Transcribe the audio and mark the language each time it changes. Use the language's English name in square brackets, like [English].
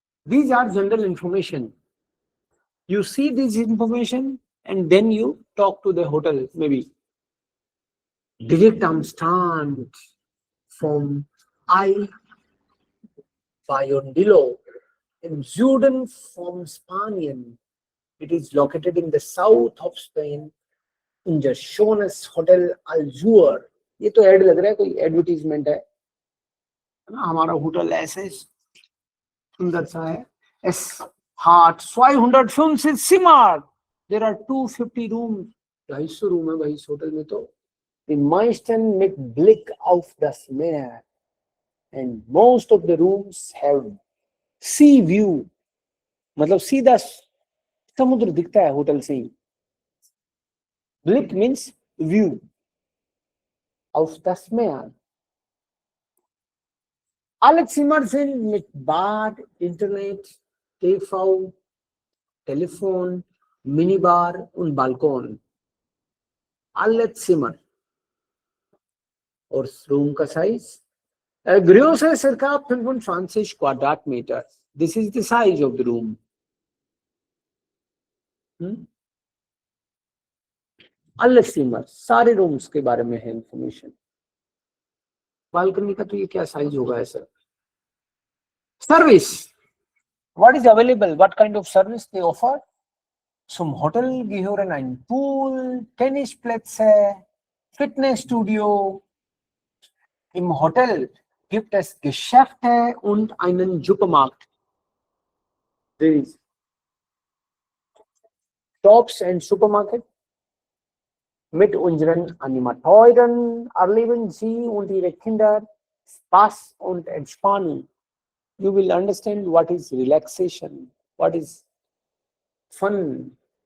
[English] These are general information. You see this information and then you talk to the hotel, maybe. [German] Direkt am Strand vom Bayondillo im Süden von Spanien. [English] It is located in the south of Spain in the [German] schönes [English] Hotel Alzur. [Hindi] ये तो add लग रहा है, कोई advertisement है ना. हमारा hotel ऐसे सुंदर सा है. [German] Es hat 250 Zimmer. [English] There are 250 rooms. [Hindi] 250 room है भाई इस होटल में तो. [German] Die meisten mit Blick auf das Meer. [English] And most of the rooms have sea view. [Hindi] मतलब सीधा समुद्र दिखता है होटल से ही. [English] Blick means view. [German] Auf das Meer. Alle Zimmer sind mit Bad, Internet, TV, Telefon, Minibar und Balkon. Alle Zimmer. [Hindi] और room का size gross है [German] circa 25 Quadratmeter. [English] This is the size of the room. [German] Alle Zimmer, [Hindi] सारे rooms के बारे में है information. Balcony का तो ये क्या साइज होगा ऐसा. [English] Service, what is available, what kind of service they offer. [German] Zum Hotel gehören ein Pool, Tennisplätze, Fitnessstudio. Im Hotel gibt es Geschäfte und einen Supermarkt. [English] There is shops and supermarket. [German] Mit unseren Animateuren erleben Sie und Ihre Kinder Spaß und Entspannung. [English] You will understand what is relaxation, what is fun.